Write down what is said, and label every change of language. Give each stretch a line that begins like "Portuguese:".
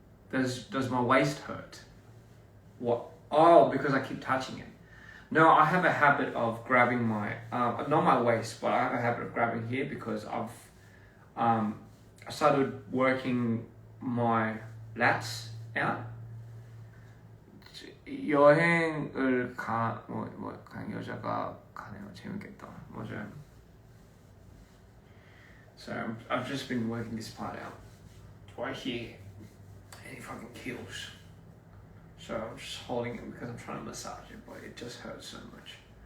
English: Does my waist hurt? What? Oh, because I keep touching it. No, I have a habit of grabbing my, not my waist, but I have a habit of grabbing here because I started working my lats out.
Korean: 여행을 간 여자가 가네요. 재밌겠다. 맞아요.
English: So I've just been working this part out. Right here. And it fucking kills. So I'm just holding it because I'm trying to massage it, but it just hurts so much.